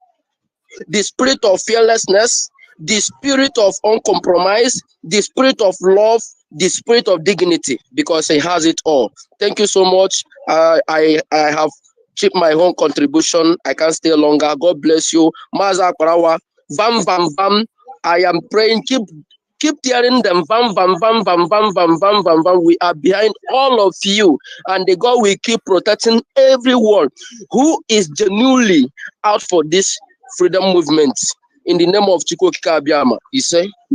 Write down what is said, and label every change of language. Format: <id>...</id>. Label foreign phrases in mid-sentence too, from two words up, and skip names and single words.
<en>The spirit of fearlessness, the spirit of uncompromise, the spirit of love, the spirit of dignity, because he has it all. Thank you so much. I have chipped my own contribution. I can't stay longer. God bless you. Maza Kwarawa, vam vam vam. I am praying. Keep hearing them. Vam vam vam vam vam vam vam vam vam. We are behind all of you, and the God will keep protecting everyone who is genuinely out for this freedom movement. In the name of Chiko Kikabiama, he say.</en>